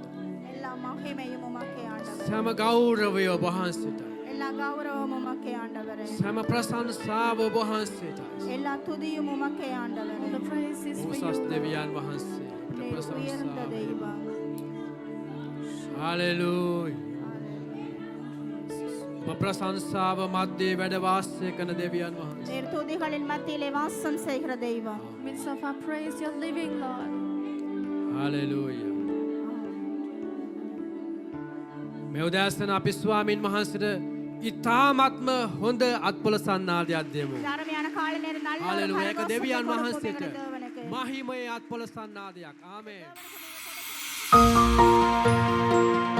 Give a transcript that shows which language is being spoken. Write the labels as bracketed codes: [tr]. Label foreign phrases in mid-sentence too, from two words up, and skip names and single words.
[ta] எல்லா மகிமையும் உமக்கே ஆண்டவரே. [si] සෑම ගෞරවය ඔබ වහන්සේට. [ta] எல்லா கௌரவமும் உமக்கே ஆண்டவரே. [si] සෑම ප්‍රශංසාව ඔබ වහන්සේට. [ta] எல்லா துதியும் உமக்கே ஆண்டவரே. [en] the praise is for [si] උසස් [en] you. [si] දෙවියන් වහන්සේ. අපට [ta] நீர் உயர்ந்த [si] ප්‍රශංසා. [ta] தெய்வம். [si] හලෙලූයා. ඔබ ප්‍රශංසාව මැද්දේ වැඩ වාසය කරන දෙවියන් වහන්සේ. [ta] நீர் துதிகளின் மத்தியிலே வாசம் செய்கிற தெய்வம். [en] Midst of our praise, you're living, Lord. [si] හලෙලූයා. මේ උදෑසන අපි ස්වාමින් වහන්සේට ඉතාමත්ම හොඳ අත්පොළ සන්නාදයක් දෙමු. [ta] அருமையான காலை நேர நல்ல ஒரு [si] හලෙලූයා. ඒක [ta] கரகோஷத்தை [si] දෙවියන් [ta] கொடுப்போம் [si] වහන්සේට [ta] எங்களுடைய தேவனுக்கு. [si] මහිමයේ අත්පොළ සන්නාදයක්. ආමේන්.